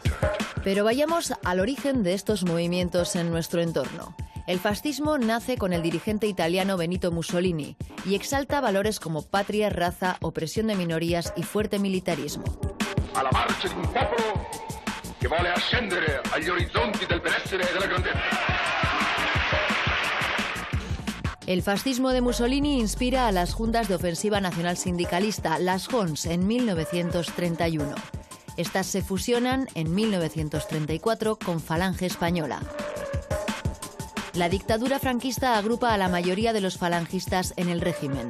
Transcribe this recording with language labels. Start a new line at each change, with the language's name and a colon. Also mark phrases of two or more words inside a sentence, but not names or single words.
Spanish: Pero vayamos al origen de estos movimientos en nuestro entorno. El fascismo nace con el dirigente italiano Benito Mussolini y exalta valores como patria, raza, opresión de minorías y fuerte militarismo. A la marcha de un pueblo que
Italian: vuole ascendere agli orizzonti del benessere e della grandezza.
Spanish: El fascismo de Mussolini inspira a las juntas de ofensiva nacional sindicalista, las JONS, en 1931. Estas se fusionan en 1934 con Falange Española. La dictadura franquista agrupa a la mayoría de los falangistas en el régimen.